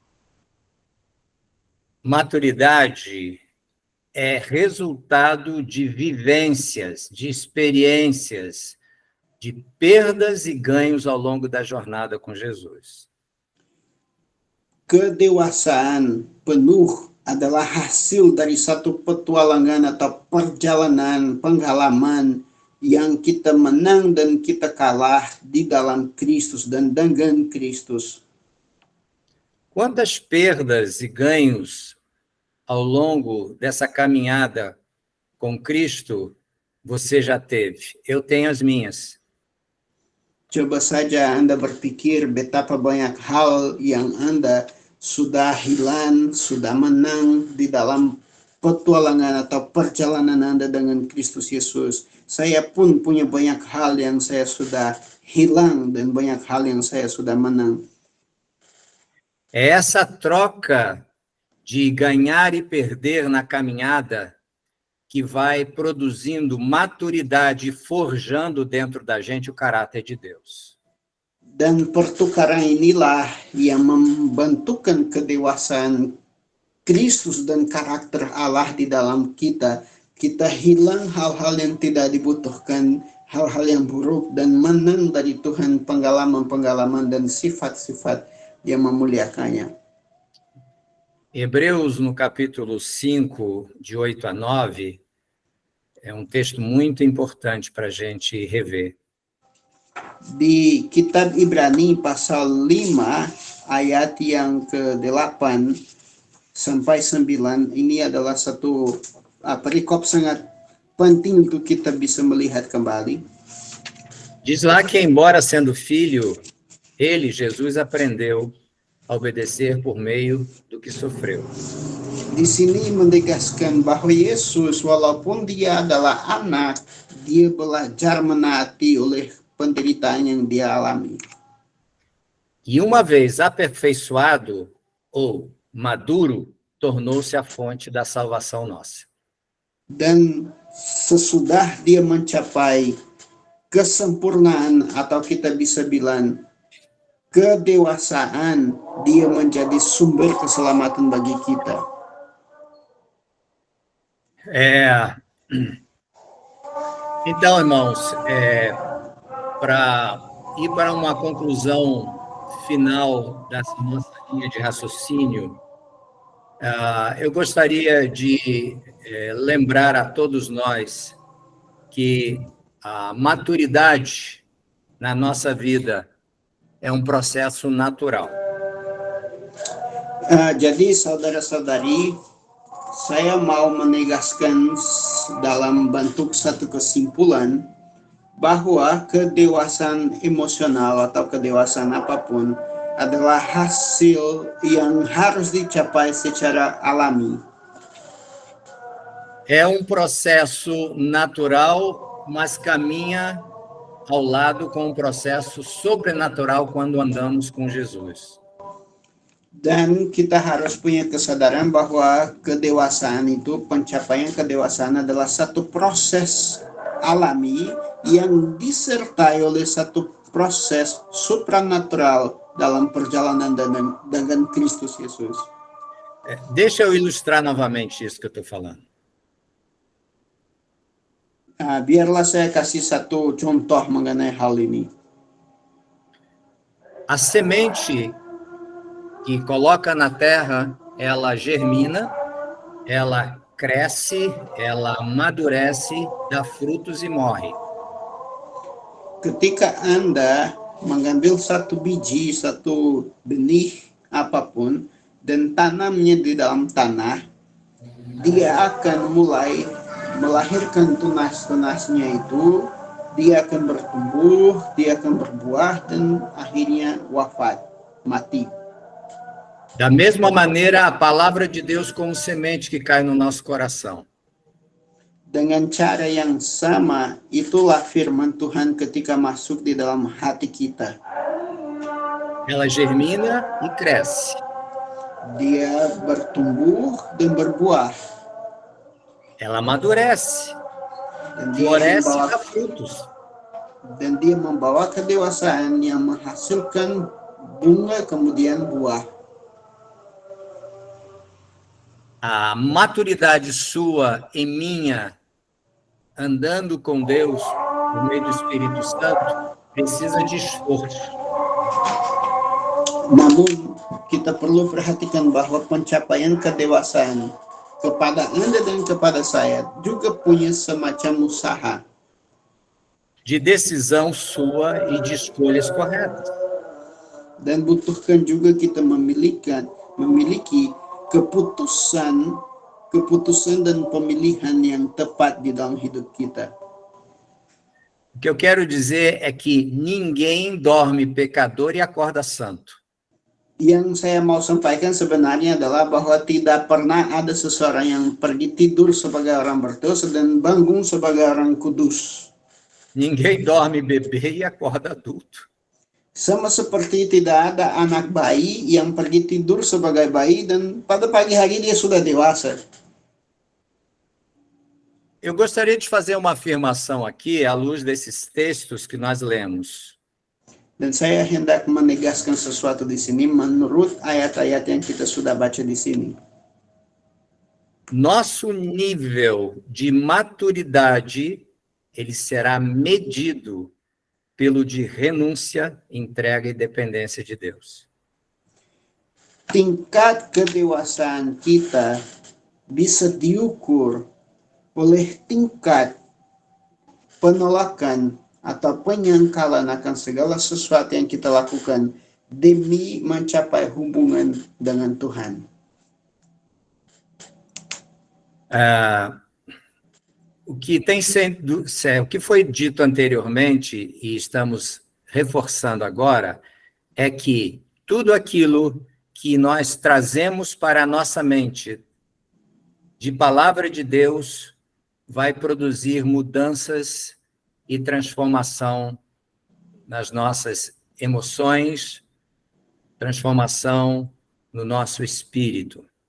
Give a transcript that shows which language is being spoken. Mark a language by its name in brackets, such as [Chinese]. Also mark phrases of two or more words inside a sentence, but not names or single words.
[Portuguese] Maturidade é resultado de vivências, de experiências, de perdas e ganhos ao longo da jornada com Jesus. [Indonesian] Kedewasaan penuh adalah hasil dari satu petualangan atau perjalanan pengalaman yang kita menang dan kita kalah di dalam Kristus dan dengan Kristus. [Portuguese] Quantas perdas e ganhos ao longo dessa caminhada com Cristo você já teve? Eu tenho as minhas. [Indonesian] Coba saja Anda berpikir betapa banyak hal yang Anda sudah hilang, sudah menang di dalam petualangan atau perjalanan Anda dengan Kristus Yesus. Saya pun punya banyak hal yang saya sudah hilang dan banyak hal yang saya sudah menang. [Portuguese] É essa troca de ganhar e perder na caminhada que vai produzindo maturidade e forjando dentro da gente o caráter de Deus. [Indonesian] Dan pertukaran inilah yang membentukkan kedewasaan Kristus dan karakter Allah di dalam kita. Kita hilang hal-hal yang tidak dibutuhkan, hal-hal yang buruk, dan menang dari Tuhan pengalaman-pengalaman dan sifat-sifat yang memuliakannya. [Portuguese] Hebreus, no capítulo 5, de 8 a 9, é um texto muito importante para a gente rever. [Indonesian] Di kitab Ibrani pasal 5 ayat yang ke-8 sampai 9, ini adalah satu perikop sangat penting untuk kita bisa melihat kembali. [Portuguese] Diz lá que, embora sendo filho, ele, Jesus, aprendeu a obedecer por meio do que sofreu. [Indonesian] Di sini menegaskan bahwa Yesus, walaupun dia adalah anak, dia belajar menaati oleh penderitaan yang dia alami. [Portuguese] E uma vez aperfeiçoado ou maduro, tornou-se a fonte da salvação nossa. [Indonesian] Dan sesudah dia mencapai kesempurnaan, atau kita bisa bilang kedewasaan, dia menjadi sumber keselamatan bagi kita. [Portuguese] Então, irmãos, para ir para uma conclusão final dessa nossa linha de raciocínio, eu gostaria de lembrar a todos nós que a maturidade na nossa vida é um processo natural. [Indonesian] Jadi saudara-saudari, saya mau menegaskan dalam bentuk satu kesimpulan bahwa kedewasaan emosional atau kedewasaan apapun adalah hasil yang harus dicapai secara alami. [Portuguese] É um processo natural, mas caminha ao lado com um processo sobrenatural quando andamos com Jesus. [Indonesian] Dan kita harus punya kesadaran bahwa kedewasaan itu, pencapaian kedewasaan adalah satu proses alami yang disertai oleh satu proses supranatural dalam perjalanan dengan Kristus Yesus. [Portuguese] Deixa eu ilustrar novamente isso que eu estou falando. [Indonesian] Biarlah saya kasih satu contoh mengenai hal ini. [Portuguese] A semente que coloca na terra, ela germina, ela cresce, ela amadurece, dá frutos e morre. [Indonesian] Ketika Anda mengambil satu biji, satu benih apapun, dan tanamnya di dalam tanah, dia akan mulai melahirkan tunas-tunasnya itu, dia akan bertumbuh, dia akan berbuah, dan akhirnya wafat, mati. [Portuguese] Da mesma maneira, a palavra de Deus como semente que cai no nosso coração. [Indonesian] Dengan cara yang sama, itulah firman Tuhan ketika masuk di dalam hati kita. [Portuguese] Ela germina e cresce. [Indonesian] Dia bertumbuh dan berbuah. [Portuguese] Ela amadurece, floresce e dá frutos. [Indonesian] Dan dia membawa kedewasaan yang menghasilkan bunga kemudian buah. [Portuguese] A maturidade sua e minha, andando com Deus, por meio do Espírito Santo, precisa de esforço. [Indonesian] Namun, kita perlu perhatikan bahwa pencapaian kedewasaan kepada Anda dan kepada saya juga punya semacam usaha. [Portuguese] De decisão sua e de escolhas corretas. [Indonesian] Dan butuhkan juga kita memiliki keputusan dan pemilihan yang tepat di dalam hidup kita. [Portuguese] O que eu quero dizer é que ninguém dorme pecador e acorda santo. [Indonesian] Yang saya mau sampaikan sebenarnya adalah bahwa tidak pernah ada seseorang yang pergi tidur sebagai orang berdosa dan bangun sebagai orang kudus. [Portuguese] Ninguém dorme bebê e acorda adulto. [Indonesian] Sama seperti tidak ada anak bayi yang pergi tidur sebagai bayi dan pada pagi hari dia sudah dewasa. [Portuguese] Eu gostaria de fazer uma afirmação aqui à luz desses textos que nós lemos. [Indonesian] Dan saya hendak menegaskan sesuatu di sini menurut ayat-ayat yang kita sudah baca di sini. [Portuguese] Nosso nível de maturidade, ele será medido pelo de renúncia, entrega e dependência de Deus. [Indonesian] Tingkat kedewasaan kita bisa diukur oleh tingkat penolakan atau penyangkalan akan segala sesuatu yang kita lakukan demi mencapai hubungan dengan Tuhan. [Portuguese] O que foi dito anteriormente, e estamos reforçando agora, é que tudo aquilo que nós trazemos para a nossa mente de palavra de Deus vai produzir mudanças e transformação nas nossas emoções, transformação no nosso espírito.